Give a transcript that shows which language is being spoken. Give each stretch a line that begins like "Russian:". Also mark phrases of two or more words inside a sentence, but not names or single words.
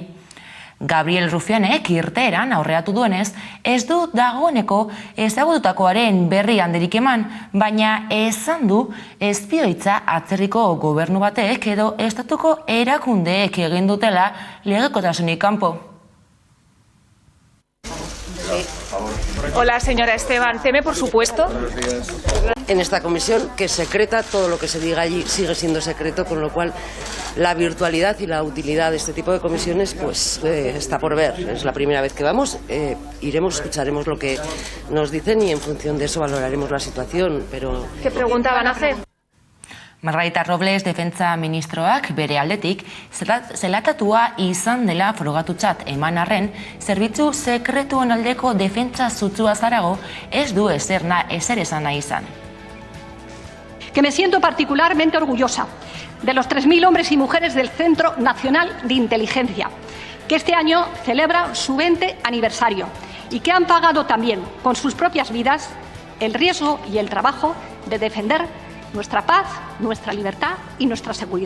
Basque: Gabriel Rufianek irteeran aurreatu duenez, ez du dagoeneko ezagututakoaren berri handirik eman, baina esan du espioitza atzerriko gobernu batek edo estatuko erakundeek egin dutela legekotasunik kanpo.
Spanish: Hola, señora Esteban. ¿Teme, por supuesto? En esta comisión que secreta, todo lo que se diga allí sigue siendo secreto, con lo cual la virtualidad y la utilidad de este tipo de comisiones pues está por ver. Es la primera vez que vamos, iremos, escucharemos lo que nos dicen y en función de eso valoraremos la situación, pero... ¿Qué pregunta van a hacer?
Basque: Margarita Robles defentsa ministroak bere aldetik zelatatua izan dela frogatutzat eman arren, zerbitzu sekretuen aldeko defentsa zutzua zarago ez du ezer esan nahi izan.
Spanish: Que me siento particularmente orgullosa de los 3.000 hombres y mujeres del Centro Nacional de Inteligencia, que este año celebra su 20 aniversario y que han pagado también con sus propias vidas el riesgo y el trabajo de defender nuestra paz, nuestra libertad y nuestra seguridad.